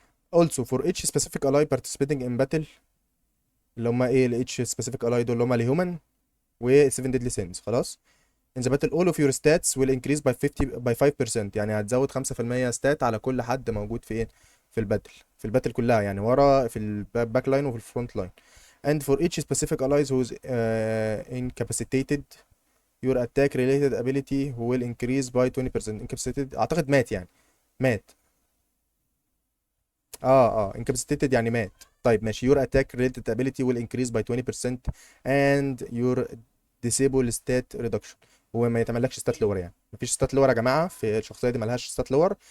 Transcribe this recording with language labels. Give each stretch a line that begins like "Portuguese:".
English: also for each specific ally participating in battle،
Arabic: اللي هم ايه ال
English: each specific ally
Arabic: دول اللي هم الهيومن و
English: 7 deadly sins.
Arabic: خلاص.
English: in the battle all of your stats will increase by 5%.
Arabic: يعني هتزود 5% ستات على كل حد موجود في ايه، في الباتل كلها، يعني ورا في الباك لاين وفي الفرونت لاين.
English: and for each specific allies who's incapacitated your attack related ability will increase by 20%.
Arabic: incapacitated اعتقد مات يعني. مات. incapacitated يعني مات. طيب ماشي.
English: your attack related ability will increase by 20% and your disable stat reduction.
Arabic: هو ما يتعملكش ستات لور، يعني مفيش ستات لور يا جماعه في الشخصيه دي، ملهاش ستات لور.